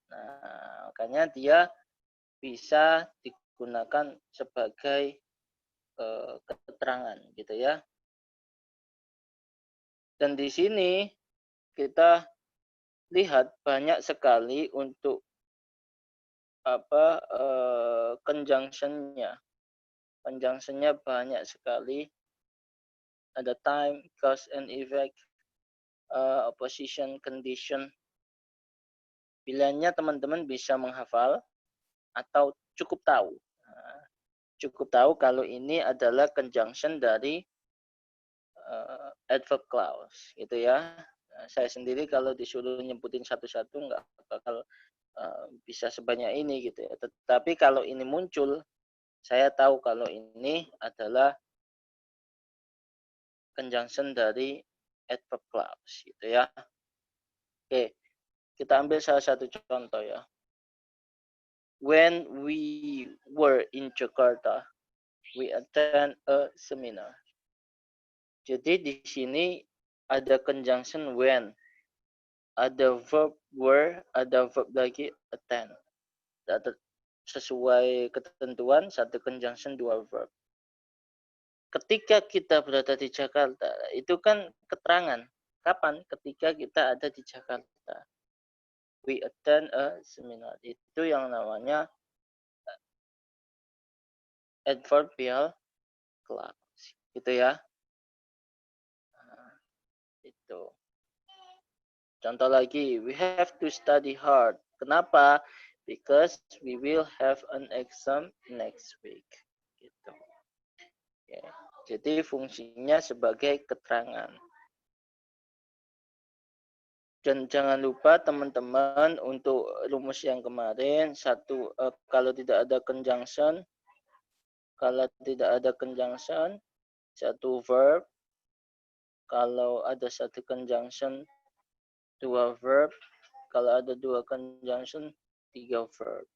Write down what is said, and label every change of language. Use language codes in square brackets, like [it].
[id] Nah, makanya dia bisa digunakan sebagai keterangan gitu ya. Dan di sini kita lihat banyak sekali untuk apa conjunction-nya. Conjunction-nya banyak sekali. Ada time, cause and effect, opposition, condition. Pilihannya teman-teman bisa menghafal atau cukup tahu. Nah, cukup tahu kalau ini adalah conjunction dari adverb clause, gitu ya. Nah, saya sendiri kalau disuruh nyebutin satu-satu nggak bakal bisa sebanyak ini gitu ya. Tetapi kalau ini muncul, saya tahu kalau ini adalah conjunction dari adverb clause, gitu ya. Oke, kita ambil salah satu contoh ya. [en] When we were in Jakarta, we attend a seminar. [id] Jadi di sini ada conjunction when, ada verb were, ada verb lagi attend. Sesuai ketentuan satu conjunction dua verb. Ketika kita berada di Jakarta, itu kan keterangan. Kapan? Ketika kita ada di Jakarta. [en] We attend a seminar. [id] Itu yang namanya adverbial clause. Gitu ya. Nah, itu. Contoh lagi, [en] we have to study hard. [id] Kenapa? [en] Because we will have an exam next week. [id] Gitu. Ya. Jadi fungsinya sebagai keterangan. Dan jangan lupa teman-teman untuk rumus yang kemarin, kalau tidak ada conjunction, satu verb, kalau ada satu conjunction, dua verb, kalau ada dua conjunction, tiga verb.